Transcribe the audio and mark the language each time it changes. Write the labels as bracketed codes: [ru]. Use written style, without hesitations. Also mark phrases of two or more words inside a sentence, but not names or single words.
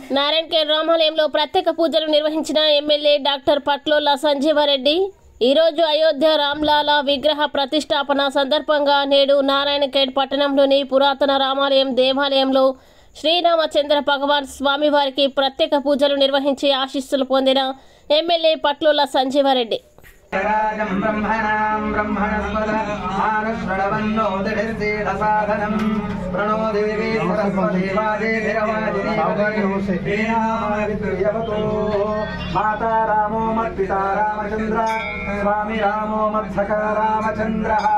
[te] నారాయణఖేడ్ రామాలయంలో ప్రత్యేక పూజలు నిర్వహించిన ఎమ్మెల్యే డాక్టర్ పట్లోల సంజీవారెడ్డి ఈరోజు అయోధ్య రామ్లాలా విగ్రహ ప్రతిష్టాపన సందర్భంగా నేడు నారాయణఖేడ్ పట్టణంలోని పురాతన రామాలయం దేవాలయంలో శ్రీరామచంద్ర భగవాన్ స్వామివారికి ప్రత్యేక పూజలు నిర్వహించి ఆశీస్సులు పొందిన ఎమ్మెల్యే పట్లోల సంజీవారెడ్డి [sa] माता रामो मत्पिता रामचंद्र स्वामी रामो मत्सखा रामचंद्र